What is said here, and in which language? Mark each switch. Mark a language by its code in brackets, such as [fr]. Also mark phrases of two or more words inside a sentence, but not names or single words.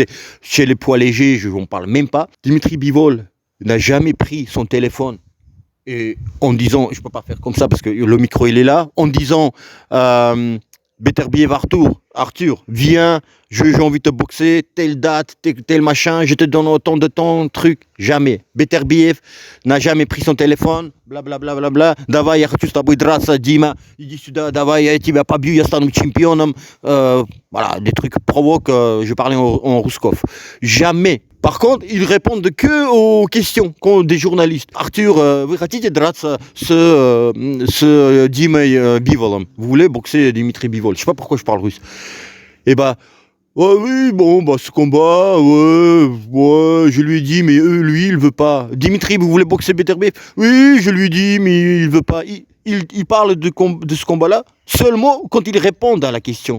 [fr] Chez les poids légers, je n'en parle même pas. Dimitri Bivol n'a jamais pris son téléphone et en disant, je ne peux pas faire comme ça parce que le micro il est là, en disant... Beterbiev Arthur, viens, j'ai envie de te boxer, telle date, tel machin, je te donne autant de temps, truc, jamais. Beterbiev n'a jamais pris son téléphone, blablabla, bla, bla, bla. [ru] Давай, я хочу с тобой драться, Дима, иди сюда, давай, я тебя побью, я стану чемпионом. [fr] Voilà, des trucs provoques, je parlais en Rouskov. Jamais. Par contre, ils répondent que aux questions des journalistes. Arthur, [ru] вы хотите драться с Димой Биволом? [fr] Vous voulez boxer Dimitri Bivol? Je sais pas pourquoi je parle russe. Et bah, ouais, oui, bon, bah ce combat, ouais, je lui ai dit, mais lui, il veut pas. Dimitri, vous voulez boxer Beterbiev? Oui, je lui ai dit, mais il veut pas. il parle de ce combat-là seulement quand il répond à la question.